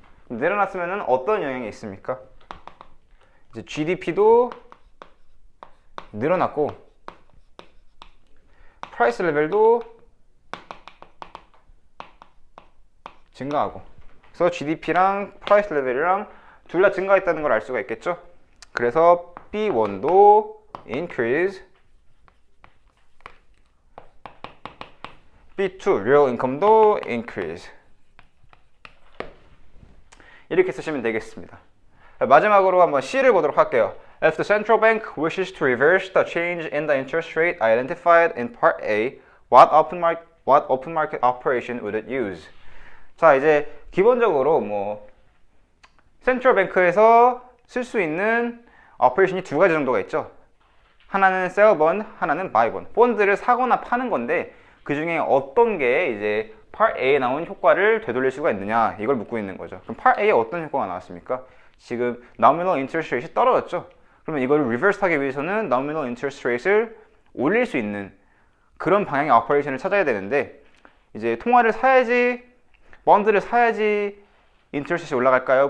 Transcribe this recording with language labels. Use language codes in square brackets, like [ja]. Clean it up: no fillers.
[ko] 늘어났으면은 어떤 영향이 있습니까? 이제 GDP도 늘어났고 프라이스 레벨도 증가하고, 그래서 GDP랑 프라이스 레벨이랑 둘 다 증가했다는 걸 알 수가 있겠죠? 그래서 B1도 increase, B2 real income도 increase. 이렇게 쓰시면 되겠습니다. 마지막으로 한번 C를 보도록 할게요. [en] If the central bank wishes to reverse the change in the interest rate identified in Part A, what open market operation would it use? [ko] 자, 이제 기본적으로 뭐 센트럴 뱅크에서 쓸 수 있는 오퍼레이션이 두 가지 정도가 있죠. 하나는 sell bond, 하나는 buy bond. 본드를 사거나 파는 건데 그 중에 어떤 게 이제 Part A에 나온 효과를 되돌릴 수가 있느냐, 이걸 묻고 있는 거죠. 그럼 Part A에 어떤 효과가 나왔습니까? 지금 nominal interest rate이 떨어졌죠. 그러면 이걸 reverse 하기 위해서는 nominal interest rate를 올릴 수 있는 그런 방향의 오퍼레이션을 찾아야 되는데, 이제 통화를 사야지, 본드를 사야지 인터레스트 레이트이 올라갈까요?